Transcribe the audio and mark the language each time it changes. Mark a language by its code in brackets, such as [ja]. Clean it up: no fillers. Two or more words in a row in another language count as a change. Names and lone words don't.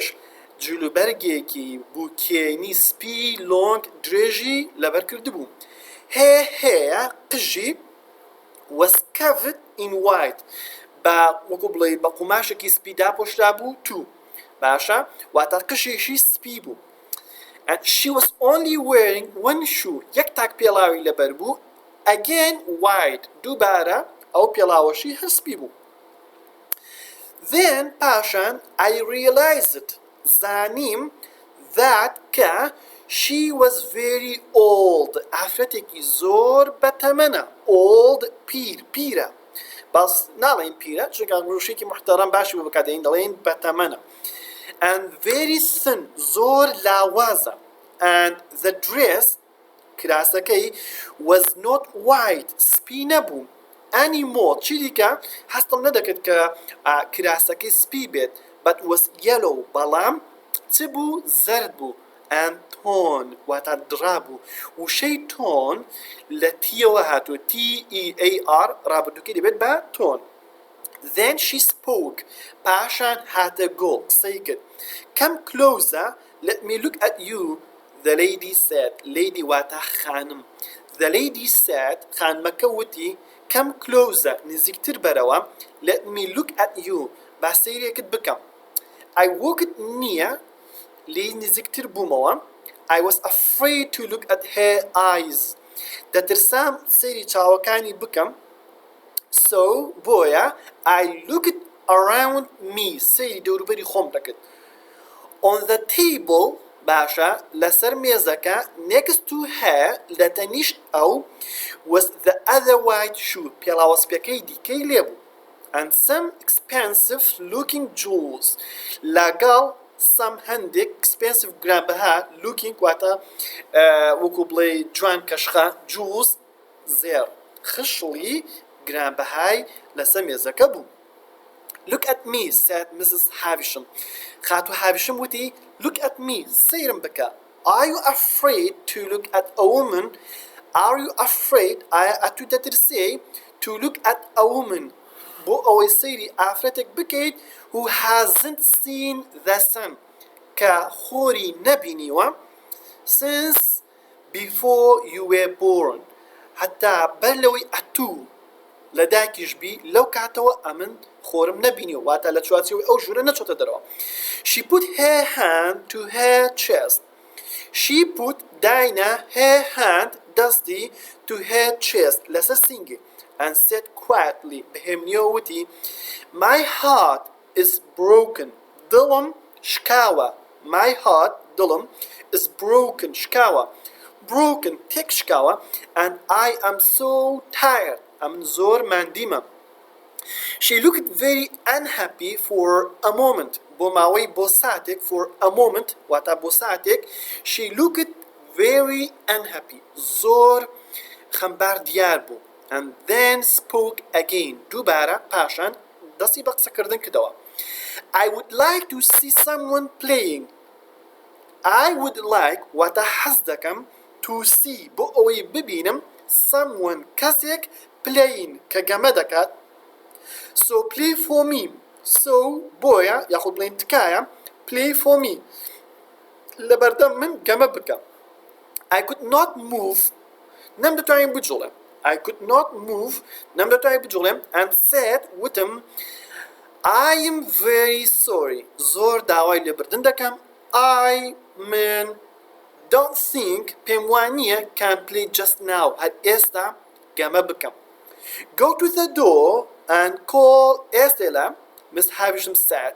[ckb] جلوبەرگێکی بورکێنی سپی long درێژی لەبەر کردبوو هەیە قژی [en] was covered in white [ckb] بە وەکو بڵێ بە قوماشێکی سپی داپۆشرا بوو تو باشە واتە قژێکی سپی بوو [en] and she was only wearing one shoe [ckb] یەک تاک پێڵاوی لەبەر بوو [en] again white [ckb] دووبارە ئەو پێڵاوەشی هەر سپی بوو then پاشان [en] I realized [ckb] زانیم that کە [en] she was very [ckb] old ئافرەتێکی زۆر بەتەمەنە old پیرە باس ناڵێن پیرە چونکە ڕوشێکی محتەرەم باشی بۆ بکاتێن دەڵێن بەتەمەنە [en] and very thin [ckb] زۆر لاوازە [en] and the dress [ckb] کراسەکەی [en] was not white [ckb] سپی نەبوو anymore چی دیکە هەستم نەدەکرد کە کراسەکەی سپی بێت [en] but was yellow [ckb] بەڵام چ بوو زەرد بوو [en] and tone [ckb] واتە درابوو وشەی tone لە تیەوە هاتووە TEAR ڕابردووکەی دەبێت بە tone [en] then she spoke [ckb] پاشان هاتە گۆ قسەی کرد [en] come closer let me look at you the lady said lady [ckb] واتە خانم [en] the lady said [ckb] خانمەکە وتی [en] come closer [ckb] نزیکتر بەرەوە [en] let me look at you [ckb] با سەیرێکت بکەم [en] I walked near [ckb] لی نزیکتر بوومەوە [en] I was afraid to look at her eyes [ckb] دەترسام سەیری چاوەکانی بکەم [en] so بۆیە I looked around me [ckb] سەیری دەوروبەری خۆم دەکرد [en] on the table [ckb] باشە لەسەر مێزەکە [en] next to her [ckb] لە تەنیشت ئەو [en] was the other white shoe [ckb] پێڵاوەسپەکەی دیکەی لێبوو [en] and some expensive looking jewels لەگەڵ some هەندێک expensive گرانبەها looking [ckb] واتە وەکو بڵێ جوان کەشخە [en] jewels [ckb] زێر خشڵی گرانبەهای لەسەر مێزەکە بوو [en] look at me said Mrs. Havisham [ckb] خاتو هاویشم وتی [en] look at me [ckb] سەیرم بکە [en] are you afraid to look at a woman are you afraid [ckb] ئەتو دەترسێ [en] to look at a woman [ckb] بۆ ئەوەی سەیری ئافرەتێک بکەیت [en] who hasn't seen the sun [ckb] کە خۆری نەبینیوە [en] since before you were born [ckb] حتا بەر لەوەی ئەتوو لە دایکیش بی لەو کاتەوە ئەمن خۆرم نەبینیوە واتە لە چوارچێوەی ئەو ژوورە نەچۆتە دەرەوە [en] she put her hand to her chest she put داینا her hand دەستی to her chest [ckb] لەسەر سینگی [en] and said quietly [ckb] بهێمنیەوە وتی [en] my heart is broken [ckb] دڵم شکاوە [en] my heart دڵم is broken شکاوە broken [ckb] تێک شکاوە [en] and I am so tired [ckb] ئەمن زۆر ماندیمە [en] she looked very unhappy for a moment [ckb] بۆ ماوەی بۆ ساتێک [en] for a moment [ckb] واتە بۆ ساتێک [en] she looked very unhappy [ckb] زۆر خەمبار دیار بوو [en] and then spoke again [ckb] دووبارە پاشان دەستی بە قسەکردن کردەوە [en] I would like to see someone playing I would like [ckb] واتە حەز دەکەم [en] to see [ckb] بۆ ئەوەی ببینم [en] someone کەسێک playing [ckb] کە گەمە دەکات [en] so play for me so [ckb] بۆیە یاخود بڵێن تکایە [en] play for me [ckb] لەبەردەم من گەمە بکە [en] I could not move [ckb] نەمدەتوانین بجوڵێم [en] I could not move [ckb] نەمدەتوانین بجوڵێم [en] and said وتم I am very sorry [ckb] زۆر داوای لێبردن دەکەم [en] I mean don't think [ckb] پێم وانییە [en] can play just now [ckb] هەر ئێستا گەمە بکەم [en] go to the door and call Estella Miss Havisham said